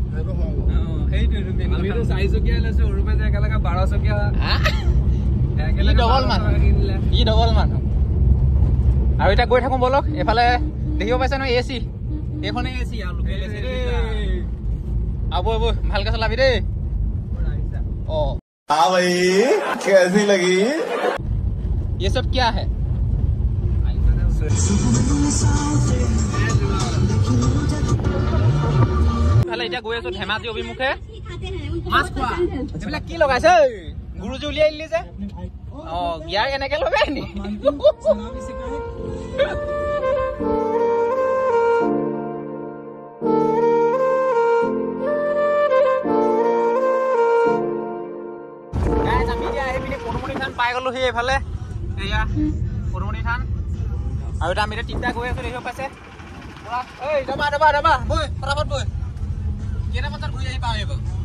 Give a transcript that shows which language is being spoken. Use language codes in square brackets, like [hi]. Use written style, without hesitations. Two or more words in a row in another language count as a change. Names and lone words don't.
[as] আমিতো চাৰিচকীয়া লৈছো সৰুপে যে একেলগে 12 চকীয়া ই ডবল মানুহ আৰু এতিয়া গৈ থাকোঁ বলক এইফালে দেখিব পাইছে নহয় এ চি এইখনে এ চি আৰু [en] local AC [as] বৈ ভালকৈ চলাবি দেই [hi] हाँ भाई कैसी लगी ये सब क्या है? [as] এতিয়া গৈ আছো ধেমাজি অভিমুখে মাছ খোৱা এইবিলাক কি লগাইছে গুৰুজি উলিয়াই দিলি যে গিয়াৰ কেনেকে লগাই নি পাই গলো সি এইফালে এয়া পৰমণি থান আৰু এটা আমি এতিয়া তিনিটা গৈ আছো দেখিব পাইছে এই যাবা যাবা যাবা বৈ ফটাফট বৈ কেইটা বজাত ঘূৰি আহি পাওঁ এইবাৰ